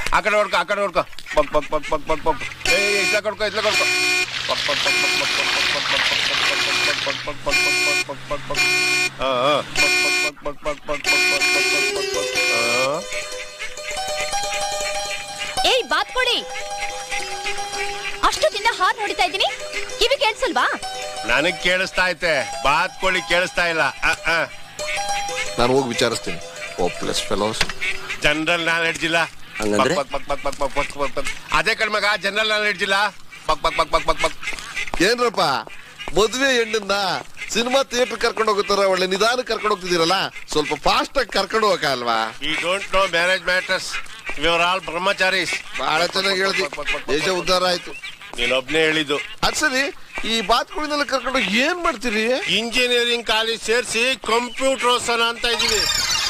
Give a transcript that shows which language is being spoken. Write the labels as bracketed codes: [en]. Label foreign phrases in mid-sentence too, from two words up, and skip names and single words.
[kn] ಆ ಕಡೆ ಹೊಡ್ಕೊ ಪಕ್ ಪಕ್ ಪಕ್ ಪಕ್ ಪಕ್ ಪಕ್ ಇಟ್ಲ ಕೊಡ್ಕೊ ಪಕ್ ಪಕ್ ಪಕ್ ಪಕ್ ಪಕ್ ಪಕ್ ಪಕ್ ಪಕ್ ಪಕ್ ಪಕ್ ಪಕ್ ಏಯ್ ಬಾತ್ಕೋಳಿ, ಅಷ್ಟು ದಿನ ಹಾರ್ ನೋಡ್ತಾ ಇದ್ದೀನಿ, ಕಿವಿ ಕೇಳಿಸಲ್ವಾ? ನನಗ್ ಕೇಳಿಸ್ತಾ ಐತೆ, ಬಾತ್ಕೋಳಿ ಕೇಳಿಸ್ತಾ ಇಲ್ಲ. ನಾನು ಹೋಗಿ ವಿಚಾರಿಸ್ತೀನಿ. [en] hopeless fellows. general knowledge [kn] ಇಲ್ಲ. ಅದೇ ಕಣ್ಮಗ, [en] general knowledge [kn] ಇಲ್ಲ. ಪಕ್ ಪಕ್ ಪಕ್ ಪಕ್ ಪಕ್ ಪಕ್. ಏನ್ರಪ್ಪ ಮದುವೆ ಹೆಣ್ಣನ್ನ [en] cinema theatre [kn] ಕರ್ಕೊಂಡು ಹೋಗುತ್ತಾರ, ಒಳ್ಳೆ ನಿಧಾನ ಕರ್ಕೊಂಡು ಹೋಗ್ತಿದ್ದೀರಲ್ಲ, ಸ್ವಲ್ಪ ಫಾಸ್ಟ್ ಆಗಿ ಕರ್ಕೊಂಡು ಹೋಗಲ್ವಾ? [en] We don't know marriage matters, we are all brahmacharis. [kn] ಬಹಳ ಚೆನ್ನಾಗಿ ಹೇಳ್ದಿ, ದೇಶ ಉದ್ಧಾರ ಆಯ್ತು. ನೀನೊಬ್ನೇ ಹೇಳಿದ್ದು. ಅದ್ ಸರಿ, ಈ ಬಾತ್ಕೋಳಿನೆಲ್ಲ ಕರ್ಕೊಂಡು ಏನ್ ಮಾಡ್ತೀರಿ? [en] engineering college [kn] ಸೇರಿಸಿ ಕಂಪ್ಯೂಟರ್ ಓದ್ಸೋಣ ಅಂತ ಇದೀವಿ.